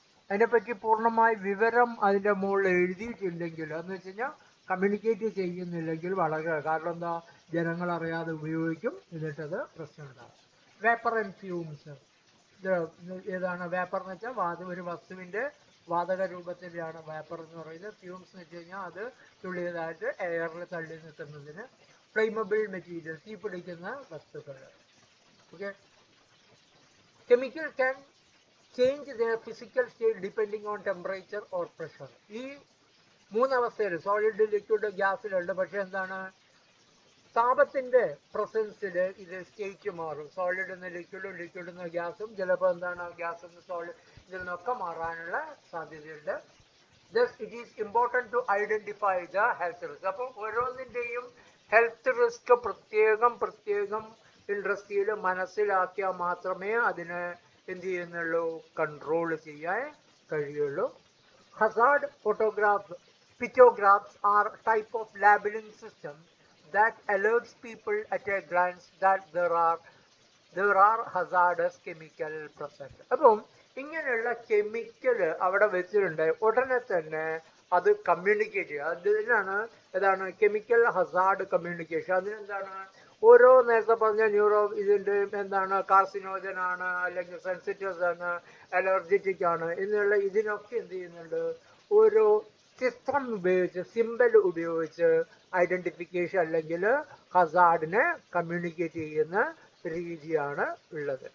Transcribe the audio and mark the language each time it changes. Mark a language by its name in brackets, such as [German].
[Malayalam] അതിനെപ്പറ്റി പൂർണ്ണമായ വിവരം അതിൻ്റെ മുകളിൽ എഴുതിയിട്ടില്ലെങ്കിൽ, എന്ന് വെച്ച് കഴിഞ്ഞാൽ കമ്മ്യൂണിക്കേറ്റ് ചെയ്യുന്നില്ലെങ്കിൽ വളരെ, കാരണം എന്താ, ജനങ്ങൾ അറിയാതെ ഉപയോഗിക്കും, എന്നിട്ടത് പ്രശ്നമുണ്ടാകും. [English] Vapour and fumes. [Malayalam] ഇത് ഏതാണ് വേപ്പർ എന്ന് വെച്ചാൽ ഒരു വസ്തുവിൻ്റെ വാതക രൂപത്തിലാണ് വേപ്പർ എന്ന് പറയുന്നത്. ഫ്യൂംസ് എന്ന് വെച്ച് കഴിഞ്ഞാൽ അത് തുള്ളിയതായിട്ട് എയറിൽ തള്ളി നിൽക്കുന്നതിന്. ഫ്ലെയിമബിൾ മെറ്റീരിയൽ, തീ പിടിക്കുന്ന വസ്തുക്കൾ. [English] Okay, chemical can change their physical state depending on temperature or pressure. [Malayalam] ഈ 3 അവസ്ഥയിൽ സോളിഡ്, ലിക്വിഡ്, ഗ്യാസിലുണ്ട്. പക്ഷെ എന്താണ്, താപത്തിന്റെ പ്രസൻസിൽ ഇത് സ്റ്റേറ്റ് മാറും. സോളിഡ് നിന്ന് ലിക്വിഡും, ലിക്വിഡ് നിന്ന് ഗ്യാസും, ചിലപ്പോൾ എന്താണ്, ഗ്യാസ് നിന്ന് സോളിഡ്, ഇതിൽ നിന്നൊക്കെ മാറാനുള്ള സാധ്യതയുണ്ട്. [English] Thus it is important to identify the health risk. [Malayalam] അപ്പോൾ ഓരോന്നിൻ്റെയും ഹെൽത്ത് റിസ്ക് പ്രത്യേകം ഇൻഡസ്ട്രിയിൽ മനസ്സിലാക്കിയാൽ മാത്രമേ അതിനെ എന്ത് ചെയ്യുന്നുള്ളൂ, കൺട്രോൾ ചെയ്യാൻ കഴിയുള്ളൂ. [English] Hazard pictographs are a type of labeling system that alerts people at a glance that there are hazardous chemical present. [Malayalam] അപ്പം ഇങ്ങനെയുള്ള കെമിക്കൽ അവിടെ വെച്ചിട്ടുണ്ട്, ഉടനെ തന്നെ അത് കമ്മ്യൂണിക്കേറ്റ് ചെയ്യുക. അതിനാണ് ഏതാണ് കെമിക്കൽ ഹസാർഡ് കമ്മ്യൂണിക്കേഷൻ. അതിനെന്താണ്, ഓരോ നേരത്തെ പറഞ്ഞ ഇതിൻ്റെ എന്താണ്, കാർസിനോജൻ ആണ്, അല്ലെങ്കിൽ സെൻസിറ്റീവ്സ് ആണ്, അലർജറ്റിക് ആണ് എന്നുള്ള ഇതിനൊക്കെ എന്ത് ചെയ്യുന്നുണ്ട്, ഓരോ ചിത്രം ഉപയോഗിച്ച്, സിമ്പൽ ഉപയോഗിച്ച് ഐഡന്റിഫിക്കേഷൻ അല്ലെങ്കിൽ ഹസാർഡിനെ കമ്മ്യൂണിക്കേറ്റ് ചെയ്യുന്ന രീതിയാണ് ഉള്ളത്.